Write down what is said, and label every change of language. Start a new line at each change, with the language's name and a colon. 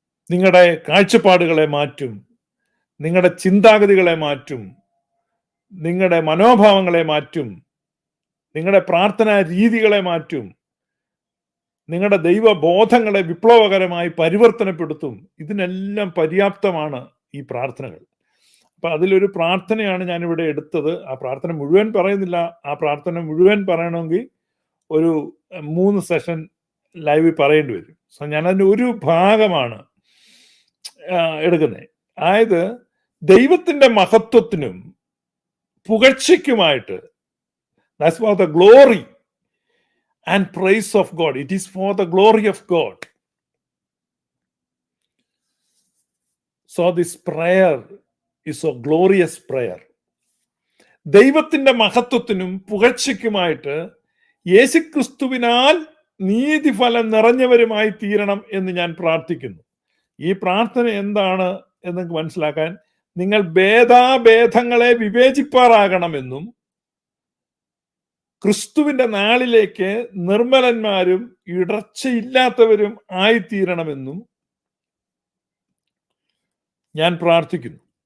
Malayalam: നിങ്ങളുടെ കാഴ്ചപ്പാടുകളെ മാറ്റും, നിങ്ങളുടെ ചിന്താഗതികളെ മാറ്റും, നിങ്ങളുടെ മനോഭാവങ്ങളെ മാറ്റും, നിങ്ങളുടെ പ്രാർത്ഥനാ രീതികളെ മാറ്റും, നിങ്ങളുടെ ദൈവബോധങ്ങളെ വിപ്ലവകരമായി പരിവർത്തനപ്പെടുത്തും. ഇതിനെല്ലാം പര്യാപ്തമാണ് ഈ പ്രാർത്ഥനകൾ. അപ്പൊ അതിലൊരു പ്രാർത്ഥനയാണ് ഞാനിവിടെ എടുത്തത്. ആ പ്രാർത്ഥന മുഴുവൻ പറയുന്നില്ല. ആ പ്രാർത്ഥന മുഴുവൻ പറയണമെങ്കിൽ ഒരു 3 സെഷൻ ലൈവിൽ പറയേണ്ടി വരും. സോ ഞാനതിൻ്റെ ഒരു ഭാഗമാണ് എടുക്കുന്നത്. അതായത് ദൈവത്തിന്റെ മഹത്വത്തിനും പുകഴ്ചയ്ക്കുമായിട്ട്,
English: that's for the glory and praise of God. It is for the glory of God. So this prayer is a glorious prayer.
Malayalam: ദൈവത്തിന്റെ മഹത്വത്തിനും പുകഴ്ചയ്ക്കുമായിട്ട് യേശുക്രിസ്തുവിനാൽ നീതിഫലം നിറഞ്ഞവരുമായി തീരണം എന്ന് ഞാൻ പ്രാർത്ഥിക്കുന്നു. ഈ പ്രാർത്ഥന എന്താണ് എന്ന് മനസ്സിലാക്കാൻ, നിങ്ങൾ ഭേദാഭേദങ്ങളെ വിവേചിപ്പാറാകണമെന്നും ക്രിസ്തുവിന്റെ നാളിലേക്ക് നിർമ്മലന്മാരും ഇടർച്ചയില്ലാത്തവരും ആയിത്തീരണമെന്നും ഞാൻ പ്രാർത്ഥിക്കുന്നു.